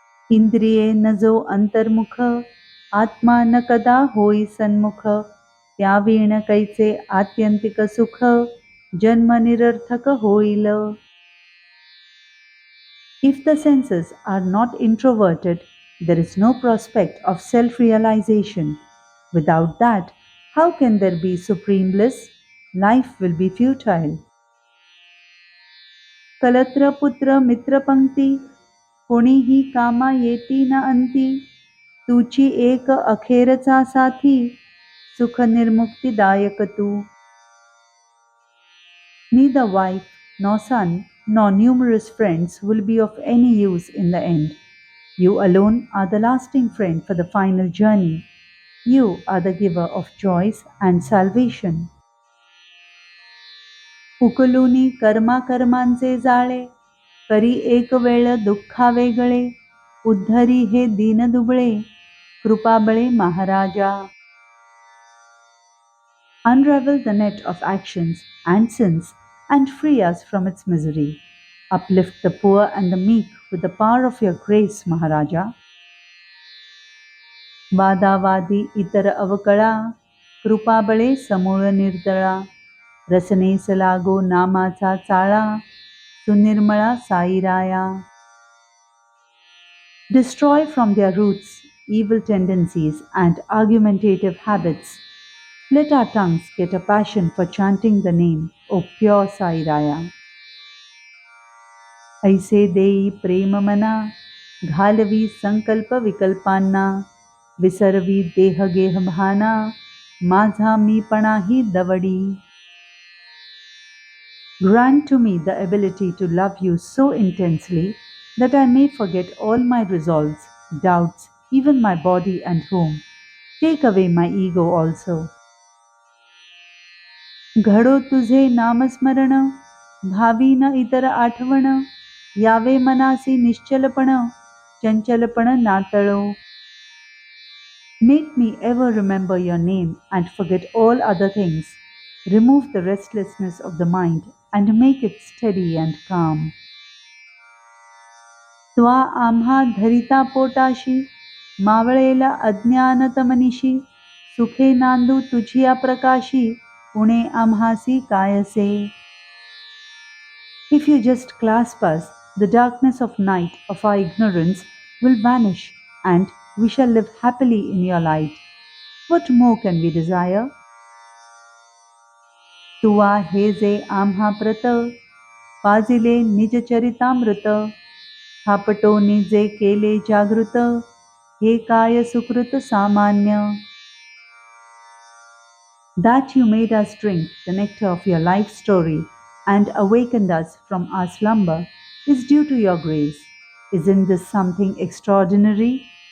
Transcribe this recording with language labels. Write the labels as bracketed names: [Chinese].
[Marathi] इंद्रिये न जो अंतर्मुख आत्मा न कदा होई सन्मुख त्यावीण कैचे आत्यंतिक सुख जन्म निरर्थक होईल. [English] If the senses are not introverted, there is no prospect of self-realization. Without that, how can there be supreme bliss? Life will be futile. [Marathi] कलत्र पुत्र मित्र पंक्ती कोणीही कामा येती न अंती तुची एक अखेरचा साथी सुख निर्मुक्तिदायक तू. [English] Neither wife nor son nor numerous friends will be of any use in the end. You alone are the lasting friend for the final journey. You are the giver of joys and salvation. [Marathi] उकलुनी कर्मा कर्मांचे जाळे करी एक वेळ दुःखा वेगळे उद्धरी हे दीन दुबळे कृपाबळे महाराजा. [English] Unravel the net of actions and sins and free us from its misery. Uplift the poor and the meek with the power of your grace, Maharaja. [Marathi] वादावादी इतर अवकळा कृपाबळे समूळ निर्दळा रसनेस लागो नामाचा चाळा सुनिर्मळा साईराया. [English] Destroy from their roots evil tendencies and argumentative habits. Let our tongues get a passion for chanting the name, O pure Sai Raya. [Marathi] ऐसे देई प्रेम मना घालवी संकल्प विकल्पांना विसरवी देह गेह भाना माझा मीपणा ही दवडी. [English] Grant to me the ability to love you so intensely that I may forget all my resolves, doubts, even my body and home. Take away my ego also. [Marathi] घडो तुझे नामस्मरण भावी न इतर आठवण यावे मनासी निश्चलपण चंचलपण नातळो. [English] Make me ever remember your name and forget all other things. Remove the restlessness of the mind and make it steady and calm. [Marathi] त्वा आम्हा धरिता पोटाशी मावळेला अज्ञानतमनिशी सुखे नांदू तुझिया प्रकाशी उणे आम्हासी कायसे. [English] If you just clasp us, the darkness of night of our ignorance will vanish and we shall live happily in your light. What more can we desire? [Marathi] तुवा हे जे आम्हा प्रत पाजिले निज चरितामृत थापटोनी जे केले जागृत हे काय सुकृत सामान्य. [English] That you made us drink the nectar of your life story and awakened us from our slumber is due to your grace. Isn't this something extraordinary?